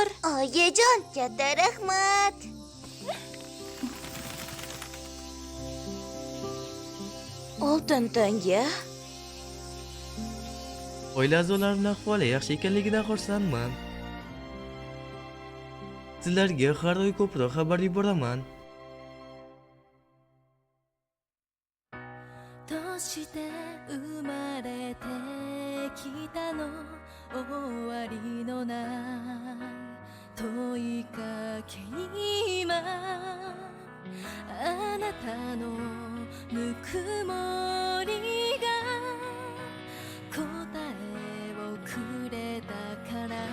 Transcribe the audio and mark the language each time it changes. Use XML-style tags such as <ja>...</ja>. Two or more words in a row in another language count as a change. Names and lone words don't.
<uz>Oyijon, katta rahmat. Oltin tanga. Oila a'zolarimning ahvoli yaxshi ekanligidan xursandman. Sizlarga har oy ko'proq xabar yuboraman.</uz> <ja>どうして生まれてきたの終わりのない問いかけに今あなたのぬくもりが答えをくれたから</ja>